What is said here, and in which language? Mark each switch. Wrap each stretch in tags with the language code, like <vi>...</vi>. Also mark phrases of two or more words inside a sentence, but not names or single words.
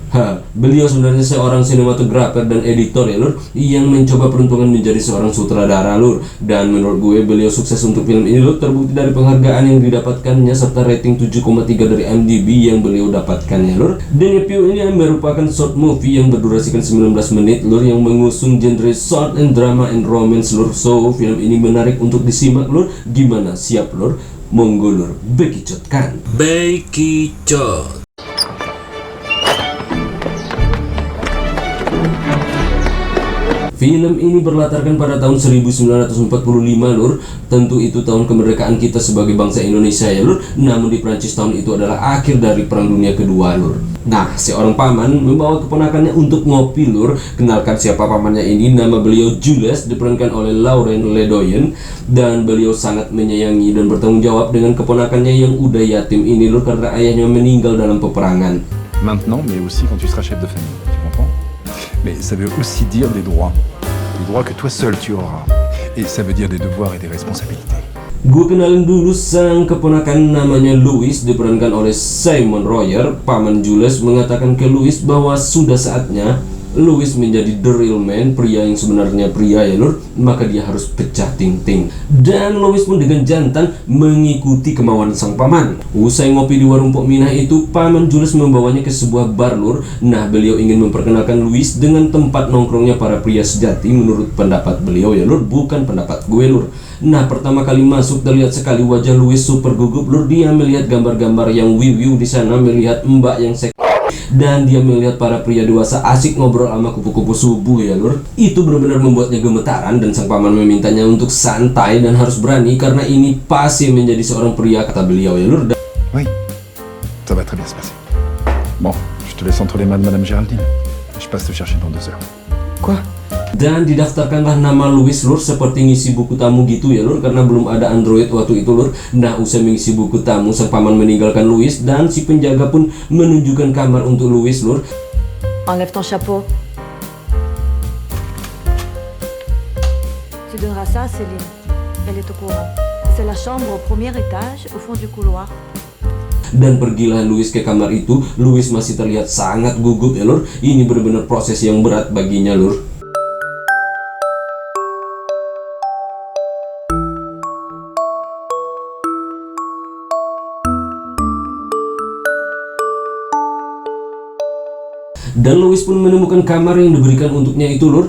<id>Beliau sebenarnya seorang sinematografer dan editor ya lur, yang mencoba peruntungan menjadi seorang sutradara lur. Dan menurut gue beliau sukses untuk film ini lur, terbukti dari penghargaan yang didapatkannya serta rating 7,3 dari IMDb yang beliau dapatkan ya lur. Leniveau ini merupakan</id> <en>short movie</en> <id>yang berdurasikan 19 menit lur, yang mengusung genre</id> <en>short and drama and romance</en> <id>lur. So, film ini menarik untuk disimak lur. Gimana, siap lur?</id> <jv>Monggo lur,</jv> <id>bekicot kan? Bekicot. Film ini berlatarkan pada tahun 1945 lur. Tentu itu tahun kemerdekaan kita sebagai bangsa Indonesia ya lur. Namun di Prancis tahun itu adalah akhir dari Perang Dunia Kedua lur. Nah, seorang paman membawa keponakannya untuk ngopi lur. Kenalkan siapa pamannya ini, nama beliau Jules, diperankan oleh Laurent Ledoyen. Dan beliau sangat menyayangi dan bertanggung jawab dengan keponakannya yang udah yatim ini lur, karena ayahnya meninggal dalam peperangan.</id> <fr>Maintenant, mais aussi quand tu seras chef de famille, tu comprends? Mais ça veut aussi dire des droits que toi seul tu auras. Et ça veut dire des devoirs et des responsabilités.</fr> <id>Gue kenalin dulu sang keponakan, namanya Louis, diperankan oleh Simon Royer. Paman Jules mengatakan ke Louis bahwa sudah saatnya Louis menjadi</id> <en>the real man,</en> <id>pria yang sebenarnya pria ya lur, maka dia harus pecah ting-ting. Dan Louis pun dengan jantan mengikuti kemauan sang paman. Usai ngopi di warung Pok Minah itu, paman Jules membawanya ke sebuah bar lur. Nah, beliau ingin memperkenalkan Louis dengan tempat nongkrongnya para pria sejati menurut pendapat beliau ya lur, bukan pendapat gue lur. Nah, pertama kali masuk terlihat sekali wajah Louis super gugup lur. Dia melihat gambar-gambar yang wiwiu di sana, melihat mbak yang dan dia melihat para pria dewasa asik ngobrol sama kupu-kupu subuh ya lur. Itu benar-benar membuatnya gemetaran dan sang paman memintanya untuk santai dan harus berani, karena ini pasti menjadi seorang pria, kata beliau ya lur.</id> <fr>Oui, ça va très bien se passer. Bon, je te laisse entre les mains de Madame Géraldine. Je passe te chercher dans 2 heures. Quoi?</fr> <id>Dan didaftarkanlah nama Louis lur, seperti ngisi buku tamu gitu ya lur, karena belum ada Android waktu itu lur. Nah, usai mengisi buku tamu, sang paman meninggalkan Louis dan si penjaga pun menunjukkan kamar untuk Louis lur.</id> <fr>Enlève ton chapeau. Tu donneras ça à Céline. Elle est au courant. C'est la chambre au premier étage, au fond du couloir.</fr> <id>Dan pergilah Louis ke kamar itu. Louis masih terlihat sangat gugup ya lur. Ini benar-benar proses yang berat baginya lur. Dan Louis pun menemukan kamar yang diberikan untuknya itu lur.</id>